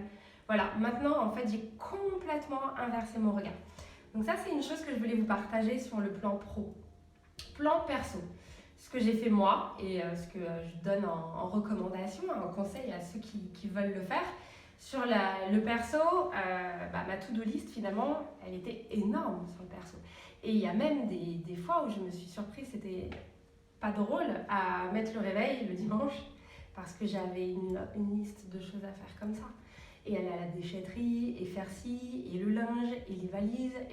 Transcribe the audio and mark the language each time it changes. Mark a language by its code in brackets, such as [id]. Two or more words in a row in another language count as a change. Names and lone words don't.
[fr] Voilà, maintenant en fait j'ai complètement inversé mon regard. Donc ça c'est une chose que je voulais vous partager sur le plan pro. Plan perso, ce que j'ai fait moi et ce que je donne en recommandation, en conseil à ceux qui veulent le faire. Sur le perso, ma [en] to-do list [fr] finalement, elle était énorme sur le perso. Et il y a même des fois où je me suis surprise, c'était pas drôle à mettre le réveil le dimanche parce que j'avais une liste de choses à faire comme ça. Et aller à la déchetterie, et faire ci, et le linge, et les valises.